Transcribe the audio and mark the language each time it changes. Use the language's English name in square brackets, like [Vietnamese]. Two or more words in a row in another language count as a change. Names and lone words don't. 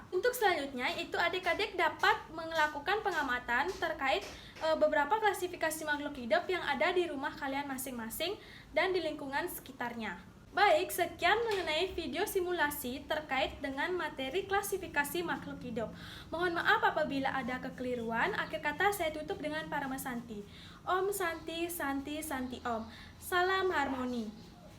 [Indonesian] Untuk selanjutnya itu adik-adik dapat melakukan pengamatan terkait beberapa klasifikasi makhluk hidup yang ada di rumah kalian masing-masing dan di lingkungan sekitarnya. Baik, sekian mengenai video simulasi terkait dengan materi klasifikasi makhluk hidup. Mohon maaf apabila ada kekeliruan. Akhir kata saya tutup dengan Parama Santi. [Sanskrit] Om Santi, Santi, Santi Om. [Indonesian] Salam harmoni.